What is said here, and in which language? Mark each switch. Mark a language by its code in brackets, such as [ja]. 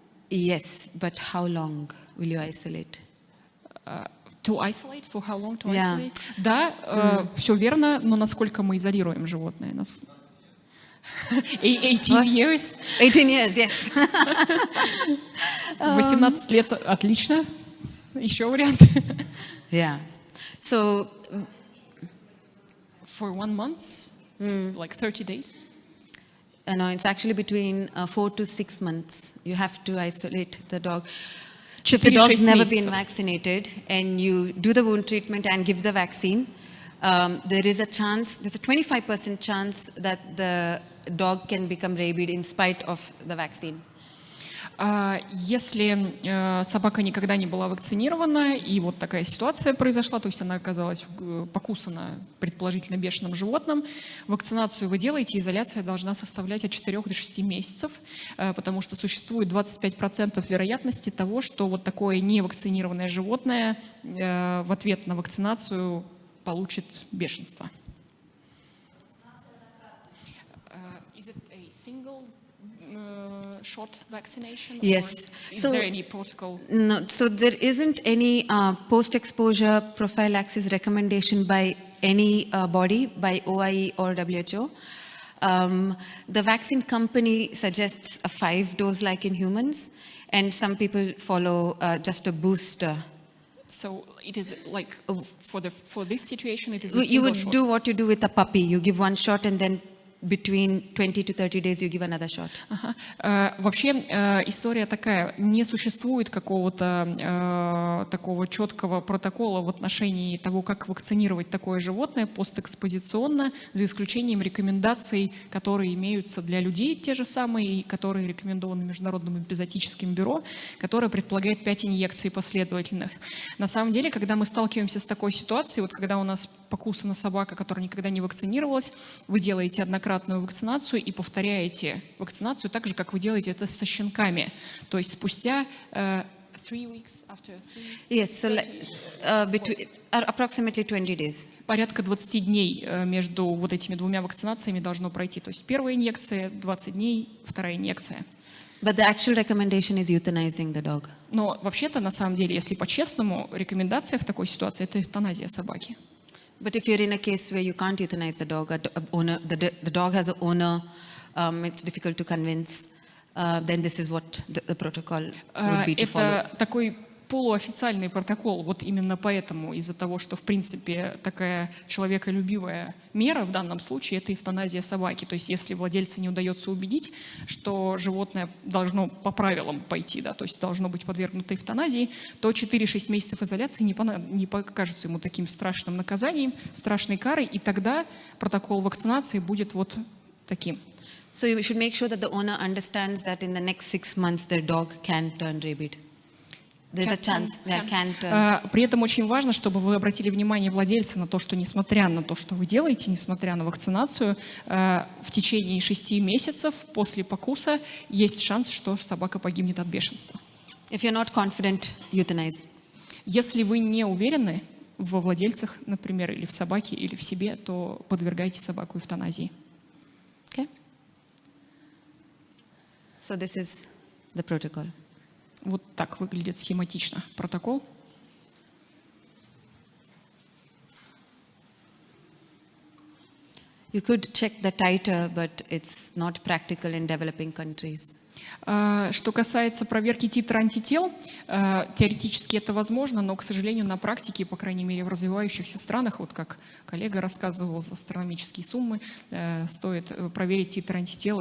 [en] Yes, but how long will you isolate? To isolate? For how long to Yeah. isolate? [ru] Да, все верно, но насколько мы изолируем животное? [en] 18 years? 18 years, yes. [ru] 18 лет, отлично. Еще вариант. [en] Yeah. So, For 1 month? Like 30 days? no, it's actually between 4 to 6 months. You have to isolate the dog. If the dog's never been vaccinated and you do the wound treatment and give the vaccine, there is a chance, there's a 25% chance that the dog can become rabid in spite of the vaccine. [ru] Если собака никогда не была вакцинирована, и вот такая ситуация произошла, то есть она оказалась покусана предположительно бешеным животным, вакцинацию вы делаете, изоляция должна составлять от 4 до 6 месяцев, потому что существует 25% вероятности того, что вот такое невакцинированное животное в ответ на вакцинацию получит бешенство. [en] Is it a single shot vaccination? Yes. Or is So- there any protocol? No, so there isn't any post-exposure prophylaxis recommendation by any body, by OIE or WHO. The vaccine company suggests a 5-dose like in humans, and some people follow just a booster. So it is like for this situation, it is a You single would shot. do what you do with a puppy. You give 1 shot and then between 20 to 30 days you give another shot. [ru] Ага. Вообще история такая: не существует какого-то такого четкого протокола в отношении того, как вакцинировать такое животное постэкспозиционно, за исключением рекомендаций, которые имеются для людей, те же самые, и которые рекомендованы Международным эпизоотическим бюро, которое предполагает 5 инъекций последовательных. На самом деле, когда мы сталкиваемся с такой ситуацией, вот когда у нас покусана собака, которая никогда не вакцинировалась, вы делаете однократную вакцинацию и повторяете вакцинацию так же, как вы делаете это со щенками. То есть спустя 3 [en] 3 weeks after 3? Yes, so between approximately 20 days. [ru] Порядка 20 дней между вот этими двумя вакцинациями должно пройти. То есть первая инъекция, 20 дней, вторая инъекция. [en] But the actual recommendation is euthanizing the dog. [ru] Но вообще-то, на самом деле, если по-честному, рекомендация в такой ситуации – это эвтаназия собаки. [en] But if you're in a case where you can't euthanize the dog, the dog has an owner, it's difficult to convince, then this is what the protocol would be to follow. [ru] Это такой полуофициальный протокол, вот именно поэтому, из-за того, что, в принципе, такая человеколюбивая мера в данном случае – это эвтаназия собаки. То есть если владельца не удается убедить, что животное должно по правилам пойти, да, то есть должно быть подвергнуто эвтаназии, то 4-6 месяцев изоляции не покажутся ему таким страшным наказанием, страшной карой, и тогда протокол вакцинации будет вот таким. [en] So you should make sure that the owner understands that in the next 6 months their dog can turn rabid. There's a chance that can turn. [ru] При этом очень важно, чтобы вы обратили внимание владельца на то, что несмотря на то, что вы делаете, несмотря на вакцинацию, в течение 6 месяцев после покуса есть шанс, что собака погибнет от бешенства. [en] If you're not confident, euthanize. [ru] Если вы не уверены во владельцах, например, или в собаке, или в себе, то подвергайте собаку эвтаназии. [en] Okay? So this is the protocol. [ru] Вот так выглядит схематично протокол. [en] You could check the titer, but it's not practical in developing countries. [ru] Что касается проверки титра антител, теоретически это возможно, но, к сожалению, на практике, по крайней мере, в развивающихся странах, вот как коллега рассказывал, за астрономические суммы, стоит проверить титр антител.